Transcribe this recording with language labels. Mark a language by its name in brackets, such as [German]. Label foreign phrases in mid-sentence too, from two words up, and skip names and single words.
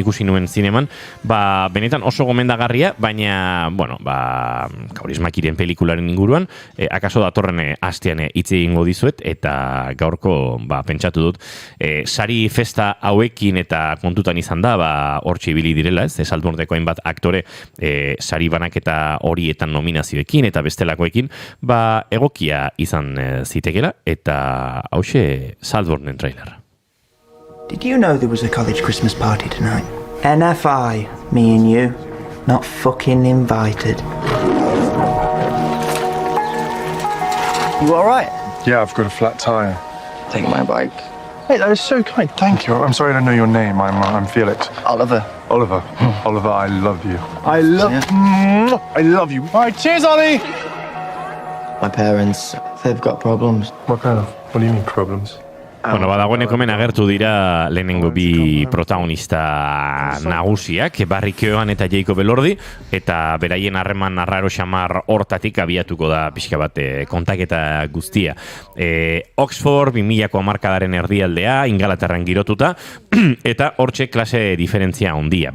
[Basque] ikusi nuen zineman, benetan oso gomendagarria, baina, Kaurismakiren pelikularen inguruan, akaso datorren astean hitz egingo dizuet, eta gaurko pentsatu dut, sari festa hauekin eta kontutan izan da, hortxe ibili direla, ez, Saltburneko hainbat aktore sari banaketa horietan nominazioekin eta bestelakoekin, egokia izan zitekela, eta hauxe Saltburnen trailer. [English] Did you know there was a college Christmas party tonight? NFI, me and you, not fucking invited. You alright? Yeah, I've got a flat tire. Take my bike. Hey, that is so kind. Thank you. I'm sorry I don't know your name. I'm Felix. Oliver. Oliver. Oliver, I love you. I love you. All right, cheers, Ollie! My parents, they've got problems. What kind of? What do you mean problems? [Basque] Badagoeneko hemen agertu dira lehenengo bi protagonista nagusiak, Barry Keoghan eta Jacob Elordi, eta beraien harreman arraro xamar hortatik abiatuko da pixka bat kontaketa guztia. Oxford, 2000ko hamarkadaren erdialdea, Ingalaterran girotuta, eta hortxe klase diferentzia handia.